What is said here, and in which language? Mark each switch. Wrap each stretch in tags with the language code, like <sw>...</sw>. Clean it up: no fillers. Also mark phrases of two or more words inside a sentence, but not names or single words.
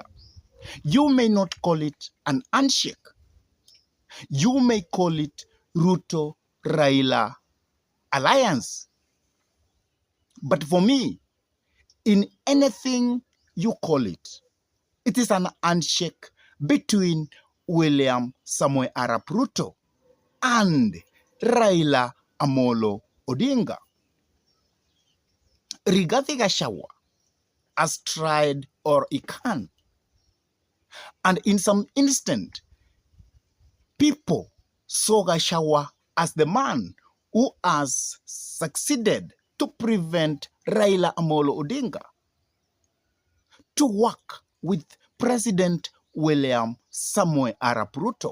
<en>You may not call it an handshake. You may call it Ruto-Raila alliance. But for me, in anything you call it, it is an handshake between William Samoei Arap Ruto and Raila Amolo Odinga. Rigathi Gachagua has tried or he can. And in some instant, people saw Gachagua as the man who has succeeded to prevent Raila Amolo Odinga to work with President William Samoei Arap Ruto.</en>